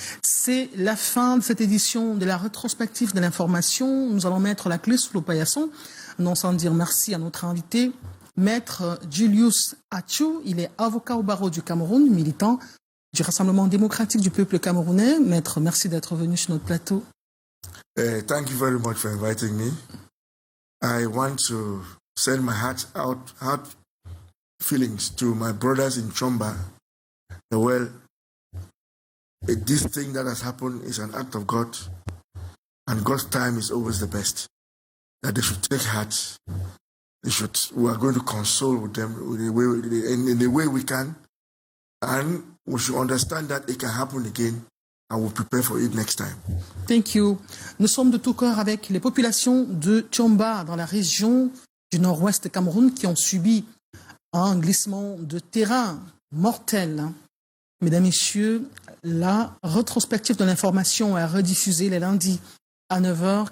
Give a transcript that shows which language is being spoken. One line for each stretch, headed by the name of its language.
French: C'est la fin de cette édition de la rétrospective de l'information. Nous allons mettre la clé sous le paillasson. Non sans dire merci à notre invité, Maître Julius Achou. Il est avocat au barreau du Cameroun, militant du Rassemblement démocratique du peuple camerounais. Maître, merci d'être venu sur notre plateau.
English: Thank you very much for inviting me. I want to send my heart feelings to my brothers in Chomba. Well, this thing that has happened is an act of God, and God's time is always the best. That they should take heart. We are going to console with them in the way we can, and we should understand that it can happen again, and we'll prepare for it next time. Thank you.
French: Nous sommes de tout cœur avec les populations de Tchomba, dans la région du nord-ouest Cameroun, qui ont subi un glissement de terrain mortel. Mesdames, Messieurs, la rétrospective de l'information est rediffusée les lundis à 9h.